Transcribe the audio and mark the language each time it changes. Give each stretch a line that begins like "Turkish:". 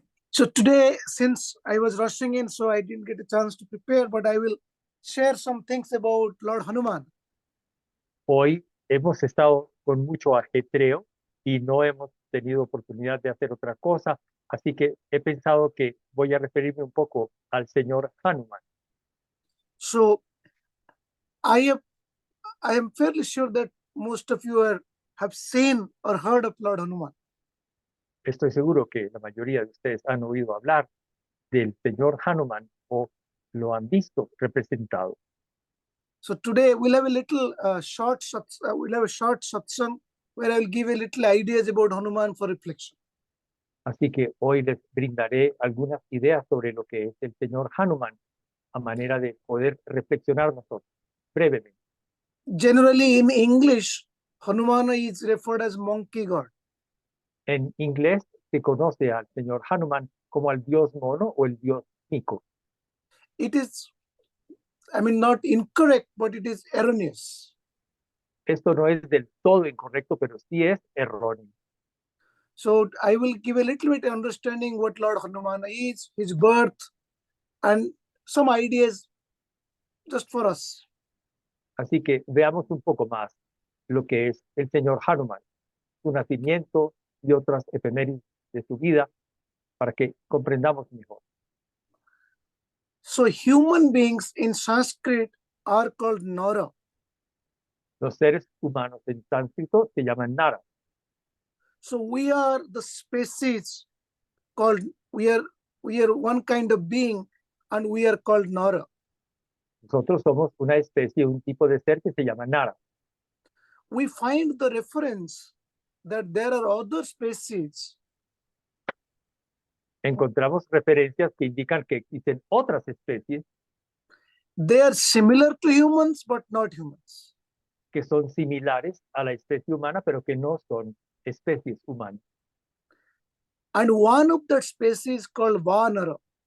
English: So today, since I was rushing in, so I didn't get a chance to prepare, but I will share some things about Lord Hanuman.
Spanish: Hoy hemos estado con mucho ajetreo y no hemos tenido oportunidad de hacer otra cosa, así que he pensado que voy a referirme un poco al señor Hanuman.
English: So I am fairly sure that most of you have seen or heard of Lord Hanuman.
Spanish: Estoy seguro que la mayoría de ustedes han oído hablar del señor Hanuman o lo han visto representado.
English: So today we'll have a little short satsang where I will give a little ideas about Hanuman for reflection.
Spanish: Así que hoy les brindaré algunas ideas sobre lo que es el señor Hanuman a manera de poder reflexionar nosotros brevemente.
English: Generally in English, Hanuman is referred as monkey god.
Spanish: En inglés se conoce al señor Hanuman como al dios mono o el dios mico.
English: It is, I mean, not incorrect, but it is erroneous.
Spanish: Esto no es del todo incorrecto, pero sí es erróneo.
English: So I will give a little bit understanding what Lord Hanuman is, his birth, and some ideas just for us.
Spanish: Así que veamos un poco más lo que es el señor Hanuman, su nacimiento y otras efemérides de su vida para que comprendamos mejor.
English: So human beings in Sanskrit are called Nara.
Spanish: Los seres humanos en sánscrito se llaman Nara.
English: So we are the species called, we are one kind of being and we are called Nara.
Spanish: Nosotros somos una especie, un tipo de ser que se llama Nara.
English: We find the reference that there are other species
Spanish: Encontramos referencias que indican que existen otras especies
English: they are similar to humans but not humans.
Spanish: que son similares a la especie humana, pero que no son especies humanas.
English: And one of that species called Vanara.